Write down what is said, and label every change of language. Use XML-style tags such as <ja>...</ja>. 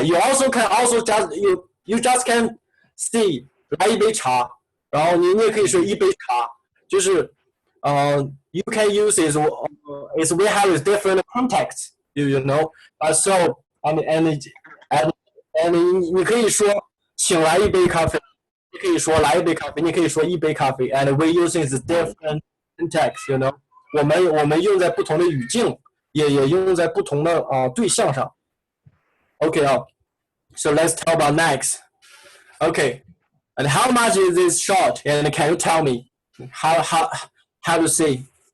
<en>You also can you just can see</en> <zh>来一杯茶，然后你也可以说一杯茶，就是</zh> <en>you can use is we have a different context, you know. So and</en> <zh>你可以说请来一杯咖啡，你可以说来一杯咖啡，你可以说一杯咖啡 ，</zh> <en>and we using is different context, you know.</en> <zh>我们用在不同的语境，也用在不同的对象上。</zh> <en>Okay, so let's talk about next. Okay, and how much is this short? And can you tell me how to say?</en>